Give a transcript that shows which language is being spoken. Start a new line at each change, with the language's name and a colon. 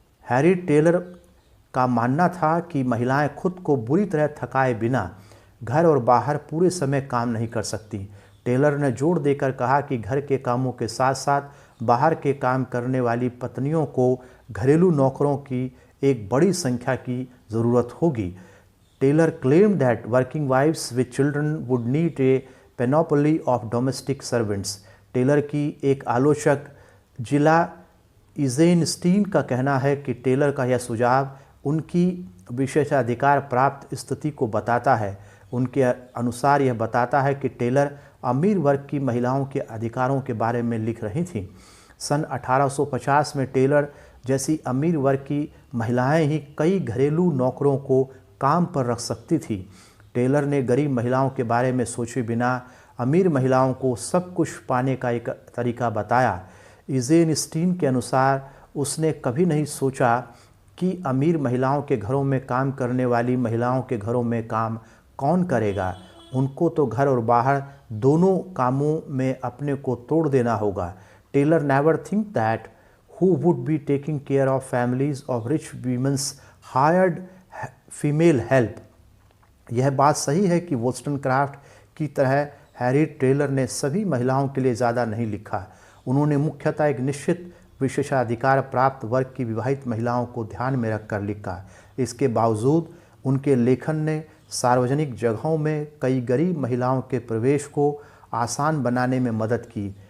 Hindi: Harry Taylor का मानना था कि महिलाएं खुद को बुरी तरह थकाए बिना घर और बाहर पूरे समय काम नहीं कर सकती। टेलर ने जोर देकर कहा कि घर के कामों के साथ साथ बाहर के काम करने वाली पत्नियों को घरेलू नौकरों की एक बड़ी संख्या की ज़रूरत होगी।
English: Taylor claimed that working wives with children would need a panoply of domestic servants.
Hindi: Taylor की एक आलोचक जिला इजेनस्टीन का कहना है कि टेलर का यह सुझाव उनकी विशेषाधिकार प्राप्त स्थिति को बताता है। उनके अनुसार यह बताता है कि टेलर अमीर वर्ग की महिलाओं के अधिकारों के बारे में लिख रही थीं। सन 1850 में टेलर जैसी अमीर वर्ग की महिलाएं ही कई घरेलू नौकरों को काम पर रख सकती थी। टेलर ने गरीब महिलाओं के बारे में सोचे बिना अमीर महिलाओं को सब कुछ पाने का एक तरीका बताया। इज़ेनस्टीन के अनुसार उसने कभी नहीं सोचा कि अमीर महिलाओं के घरों में काम करने वाली महिलाओं के घरों में काम कौन करेगा। उनको तो घर और बाहर दोनों कामों में अपने को तोड़ देना होगा।
English: Taylor never think that who would be taking care of families of rich women's hired female help।
Hindi: यह बात सही है कि वोllस्टोनक्राफ्ट की तरह हैरियट टेलर ने सभी महिलाओं के लिए ज़्यादा नहीं लिखा। उन्होंने मुख्यतः एक निश्चित विशेषाधिकार प्राप्त वर्ग की विवाहित महिलाओं को ध्यान में रखकर लिखा। इसके बावजूद उनके लेखन ने सार्वजनिक जगहों में कई गरीब महिलाओं के प्रवेश को आसान बनाने में मदद की।